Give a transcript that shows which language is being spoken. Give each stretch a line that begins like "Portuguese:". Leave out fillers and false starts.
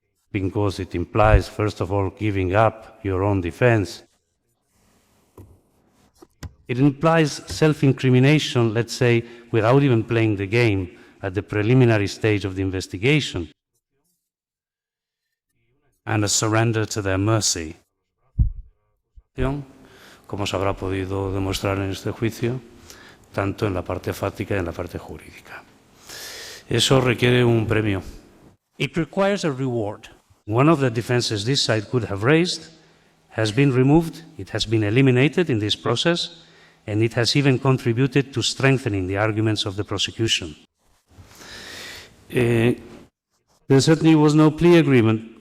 English: because it implies, first of all, giving up your own defense. It implies self-incrimination, let's say, without even playing the game at the preliminary stage of the investigation, and a surrender to their mercy.
Spanish: Como se habrá podido demostrar en este juicio, tanto en la parte fáctica y en la parte jurídica. Eso requiere un premio.
English: It requires a reward. One of the defenses this side could have raised has been removed, it has been eliminated in this process, and it has even contributed to strengthening the arguments of the prosecution. There certainly was no plea agreement.